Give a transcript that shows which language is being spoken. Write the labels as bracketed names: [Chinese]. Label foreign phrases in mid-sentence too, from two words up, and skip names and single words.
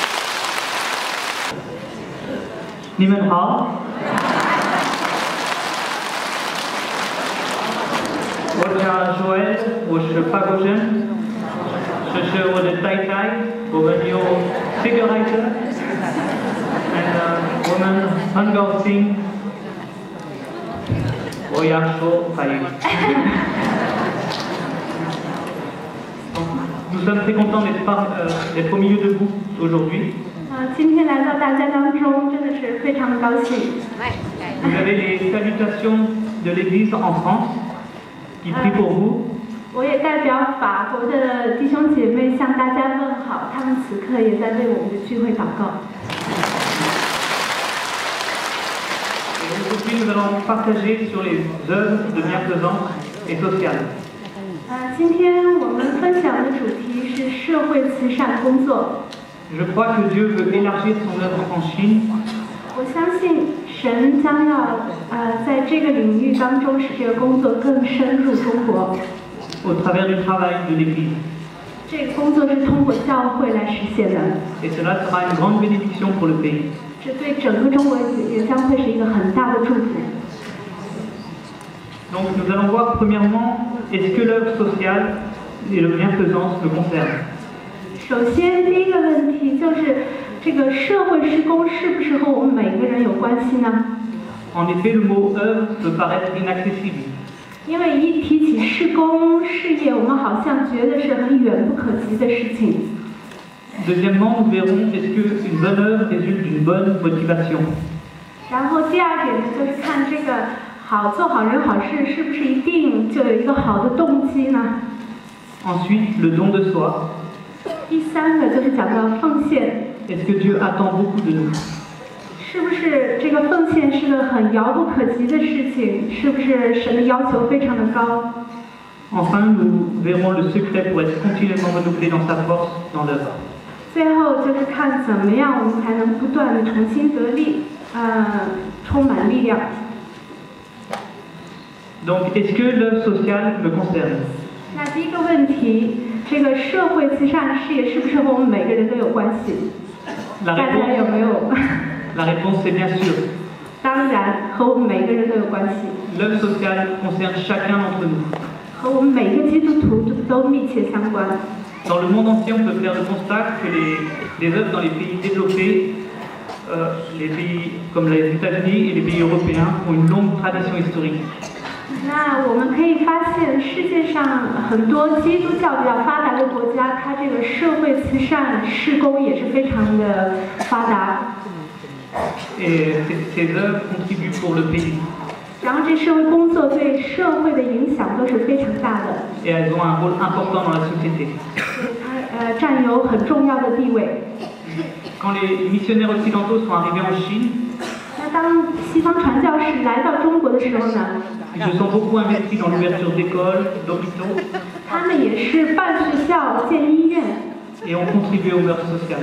[Chinese] 你们好，我叫 Joel， 我是法国人，这是我的太太，我们有4个孩子，我们很高兴。我要说法语。 [French] Nous sommes très contents d'être au milieu de vous aujourd'hui. [Chinese] 今天来到大家当中，真的是非常的高兴。 [French] Vous avez les salutations de l'Église en France qui prient pour vous. [Chinese] 我也代表法国的弟兄姐妹向大家问好，他们此刻也在为我们的聚会祷告。 [French] Aujourd'hui, nous allons partager sur les œuvres de bienfaisance et sociale. [Chinese] 今天我们分享的主题是社会慈善工作。 [French] Je crois que Dieu veut élargir son œuvre en Chine. [Chinese] 我相信神将要在这个领域当中使这个工作更深入中国。 [French] Au travers du travail de l'Église. [Chinese] 这个工作是通过教会来实现的， [French] Et cela sera une grande bénédiction pour le pays. [Chinese] 这对整个中国也将会是一个很大的祝福。 [French] Donc nous allons voir premièrement, est-ce que l'œuvre sociale et le bienfaisance me concernent? [Chinese] 首先，第一个问题就是这个社会施工是不是和我们每个人有关系呢？ [French] En effet, le mot œuvre peut paraître inaccessible. [Chinese] 因为一提起施工事业，我们好像觉得是很远不可及的事情。 [French] Deuxièmement, nous verrons est-ce qu'une bonne œuvre résulte d'une bonne motivation. [Chinese] 然后第二点呢，就是看这个做好人好事是不是一定就有一个好的动机呢？ [French] Ensuite, le don de soi. [Chinese] 第三个就是讲到奉献， [French] Est-ce que Dieu attend beaucoup de nous? [Chinese] 是不是这个奉献是个很遥不可及的事情？是不是神的要求非常的高？ [French] Enfin, nous verrons le secret pour être continuellement renouvelé dans sa force dans l'œuvre. [Chinese] 最后就是看怎么样我们才能不断的重新得力，充满力量。 [French] Donc, est-ce que l'œuvre sociale me concerne? [Chinese] 那第一个问题，这个社会慈善事业是不是和我们每个人都有关系？ [French] La [Chinese] 大家有没有？ [French] La réponse est bien sûr. [Chinese] 当然，和我们每个人都有关系， [French] L'œuvre sociale concerne chacun d'entre nous. [Chinese] 和我们每个基督徒都密切相关。 [French] Dans le monde entier, on peut faire le constat que les œuvres dans les pays développés, les pays comme les États-Unis et les pays européens, ont une longue tradition historique. [Chinese] 那我们可以发现，世界上很多基督教比较发达的国家，它这个社会慈善事工也是非常的发达。 [French] Et ces œuvres contribuent pour le pays. [Chinese] 然后这社会工作对社会的影响都是非常大的， [French] Et elles ont un rôle important dans la société. [Chinese] 它占有很重要的地位。 [French] Quand les missionnaires occidentaux sont arrivés en Chine, [Chinese] 那当西方传教士来到中国的时候呢， [French] ils se sont beaucoup investis dans l'ouverture d'écoles, d'hôpitaux, [Chinese] 他们也是办学校、建医院， [French] et ont contribué aux mœurs sociales.